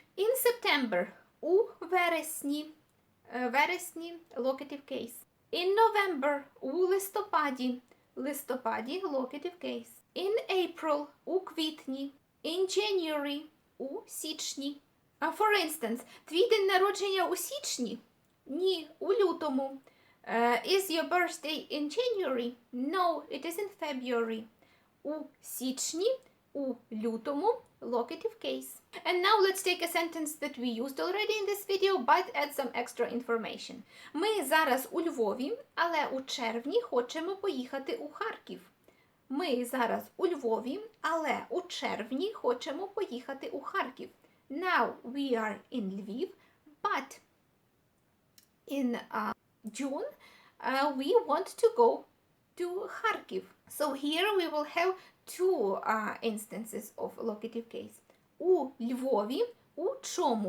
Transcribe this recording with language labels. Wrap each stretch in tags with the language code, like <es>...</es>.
<en>In September,</en> <uk>у вересні, вересні,</uk> <en>locative case. In November,</en> <uk>у листопаді, листопаді,</uk> <en>locative case. In April,</en> <uk>у квітні.</uk> <en>In January,</en> <uk>у січні.</uk> <en>For instance,</en> <uk>твій день народження у січні? Ні, у лютому.</uk> <en>Is your birthday in January? No, it is in February.</en> <uk>У січні, у лютому, locative case.</uk> <en>And now let's take a sentence that we used already in this video, but add some extra information.</en> <uk>Ми зараз у Львові, але у червні хочемо поїхати у Харків. Ми зараз у Львові, але у червні хочемо поїхати у Харків.</uk> <en>Now we are in Lviv, but in June we want to go to Kharkiv. So here we will have two instances of locative case.</en> <uk>У Львові, у чому?</uk>